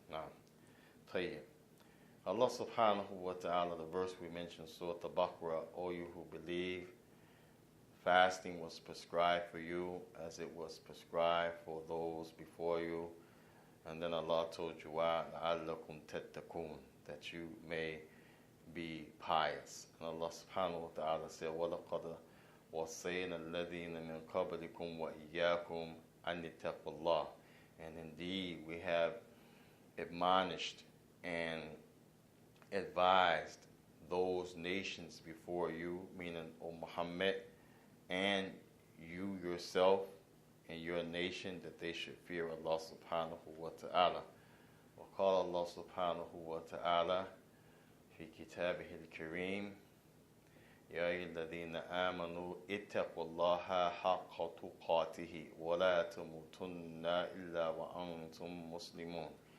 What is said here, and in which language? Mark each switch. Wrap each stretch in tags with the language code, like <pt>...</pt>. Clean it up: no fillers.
<en>Now, tayyib. Allah subhanahu wa ta'ala, the verse we mentioned, Surah Al-Baqarah, O you who believe, fasting was prescribed for you as it was prescribed for those before you. And then Allah told you why,</en> <ar>لَعَلَّكُمْ تَتَّقُونَ,</ar> <en>that you may be pious. And Allah subhanahu wa ta'ala said,</en> <ar>وَلَقَدْ وَصَّيْنَا الَّذِينَ مِنْ قَبْلِكُمْ وَإِيَّاكُمْ أَنِ اتَّقُوا اللَّهَ.</ar> <en>And indeed, we have admonished and advised those nations before you, meaning O Muhammad, and you yourself and your nation, that they should fear Allah subhanahu wa ta'ala.</en> <ar>وقال الله سبحانه وتعالى في كتابه الكريم يا أيها الذين آمنوا اتقوا الله حق تقاته ولا تموتن إلا وأنتم مسلمون.</ar>